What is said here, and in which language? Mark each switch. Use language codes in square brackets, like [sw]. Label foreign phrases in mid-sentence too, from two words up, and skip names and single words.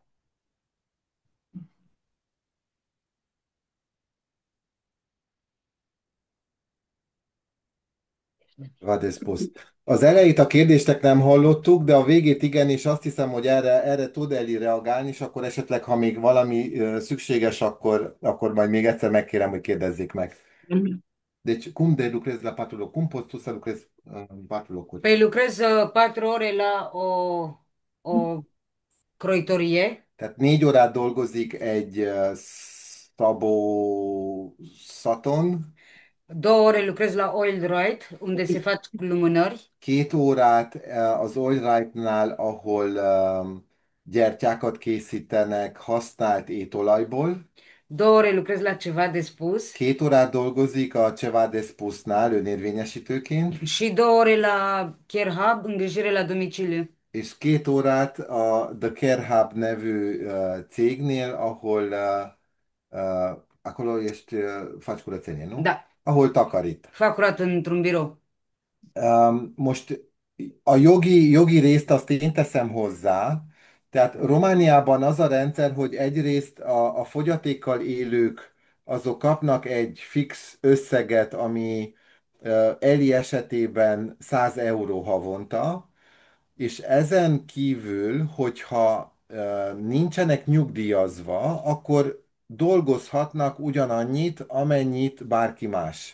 [hu] Az elejét a kérdéstek nem hallottuk, de a végét igen, és azt hiszem, hogy erre tud Eli reagálni, és akkor esetleg, ha még valami szükséges, akkor majd még egyszer megkérem, hogy kérdezzék meg. [ro] Deci, cum de lucrezi la 4 locuri? Cum poți tu să lucrezi în 4 locuri? Păi lucrez 4 ore la o croitorie. [hu] Tehát 4 órát dolgozik egy szabószaton. [ro] 2 ore lucrez la Oil-Dright, unde se fac lumânări. [hu] 2 órát az Allrightnál, ahol gyertyákat készítenek használt étolajból. [ro] 2 ore lucrez la Ceva de Spus [hu] 2 órát dolgozik a Ceva de Spusnál önérvényesítőként, [ro] și 2 ore la Care Hub, îngrijire la domiciliu. [hu] és 2 órát a The Care Hub nevű cégnél, ahol [ro] acolo ești, faci curățenie, nu? Da, [hu] Ahol takarít. [ro] fac curat într-un birou. [hu] Most a jogi részt azt én teszem hozzá, tehát Romániában az a rendszer, hogy egyrészt a fogyatékkal élők azok kapnak egy fix összeget, ami Eli esetében 100 euró havonta, és ezen kívül, hogyha nincsenek nyugdíjazva, akkor dolgozhatnak ugyanannyit, amennyit bárki más.